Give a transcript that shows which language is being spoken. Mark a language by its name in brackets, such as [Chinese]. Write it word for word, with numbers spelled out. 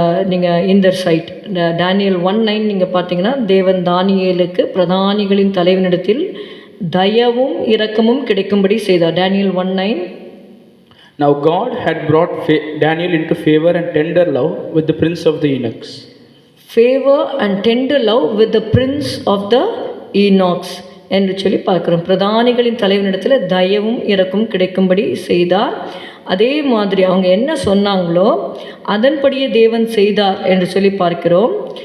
[Tamil] நீங்கள் இந்த side Daniel one nine நீங்கள் பார்த்தீங்கன்னா தேவன் தானியேலுக்கு பிரதானிகளின் தலைவனிடத்தில் தயவும் இரக்கமும் கிடைக்கும்படி செய்தார். [English] Daniel one nine Now God had brought fa- Daniel into favor and tender love with the prince of the eunuchs. Favour and tender love with the prince of the eunuchs [Tamil] என்று சொல்லி பார்க்குறோம். பிரதானிகளின் தலைவனிடத்தில் தயவும் இரக்கமும் கிடைக்கும்படி செய்தார். அதே மாதிரி அவங்க என்ன சொன்னாங்களோ அதன்படியே தேவன் செய்தார் என்று சொல்லி பார்க்கிறோம்.